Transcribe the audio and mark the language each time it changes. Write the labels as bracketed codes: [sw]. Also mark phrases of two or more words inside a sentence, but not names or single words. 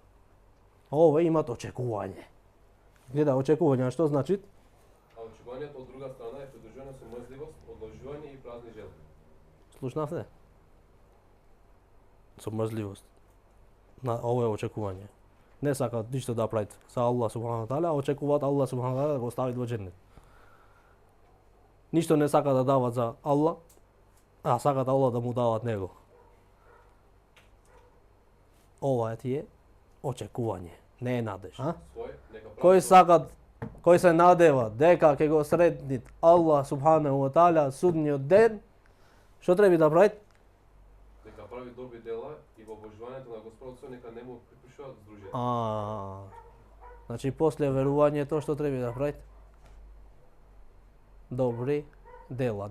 [mk] Овој имат очекување. Гледа, очекување, што значи? А очекувањето од друга страна е придружено со мрзливост, одложување и празни желби. Слушнавте? Со мрзливост. Ово е очекување. Не сакаат ништо да прават за Аллах [ar] سبحانه تعالى, [mk] очекуваат Аллах [ar] سبحانه تعالى [mk] да го стави во џеннет. Ништо не сакаат да дават за Аллах, а сакаат Аллах да му дават него. Ова е очекување, не е надеж. Кој се надева дека ќе го сретнит Аллах [ar] سبحانه وتعالى [mk] судниот ден, што треба да прави? Дека прави добри дела и во обожувањето на Господот нека не му припишуваат здружјање. Значи после верувањето што треба да прави? Добри дела.